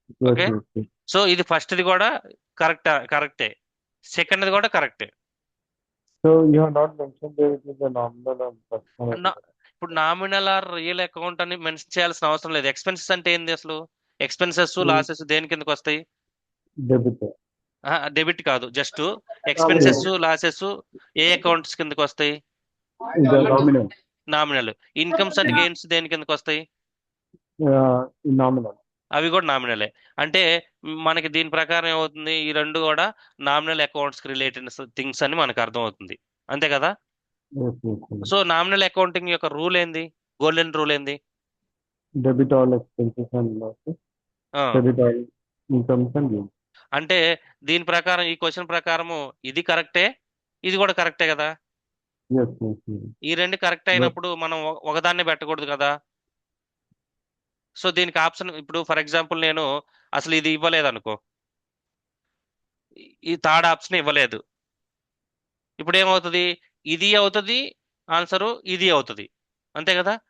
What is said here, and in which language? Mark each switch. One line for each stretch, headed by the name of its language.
Telugu: Okay, so ఇది first the కూడా కరెక్టే, సెకండ్ ది కూడా కరెక్టే.
English: So you have not mentioned there is a nominal and personal.
Telugu: ఇప్పుడు నామినల్ ఆర్ రియల్ అకౌంట్ అని మెన్షన్ చేయాల్సిన అవసరం లేదు. ఎక్స్పెన్సెస్ అంటే ఏంది అసలు? ఎక్స్పెన్సెస్ లాసెస్ దేని కిందకి వస్తాయి?
English: Debit.
Telugu: డెబిట్ కాదు, జస్ట్ ఎక్స్పెన్సెస్ లాసెస్ ఏ అకౌంట్స్ కిందకి వస్తాయి?
English: The nominal. Nominal.
Telugu: Incomes and gains దేని కిందకి వస్తాయి?
English: Nominal.
Telugu: అవి కూడా నామినలే. అంటే మనకి దీని ప్రకారం ఏమవుతుంది, ఈ రెండు కూడా నామినల్ అకౌంట్స్ కి రిలేటెడ్ థింగ్స్ అని మనకు అర్థం అవుతుంది, అంతే కదా?
English: Yes, yes, yes.
Telugu: So nominal accounting యొక్క రూల్ ఏంది, గోల్డెన్ రూల్ ఏంది?
English: Debit all expenses and losses. ఆ, Credit all incomes and gains.
Telugu: అంటే దీని ప్రకారం, ఈ క్వశ్చన్ ప్రకారము ఇది కరెక్టే, ఇది కూడా కరెక్టే కదా?
English: Yes, yes, yes.
Telugu: ఈ రెండు కరెక్ట్
English: But
Telugu: అయినప్పుడు మనం ఒకదాన్ని పెట్టకూడదు కదా? సో దీనికి ఆప్షన్, ఇప్పుడు ఫర్ ఎగ్జాంపుల్ నేను అసలు ఇది ఇవ్వలేదు అనుకో, ఈ థర్డ్ ఆప్షన్ ఇవ్వలేదు, ఇప్పుడు ఏమవుతుంది, ఇది అవుతుంది ఆన్సరు, ఇది అవుతుంది, అంతే కదా?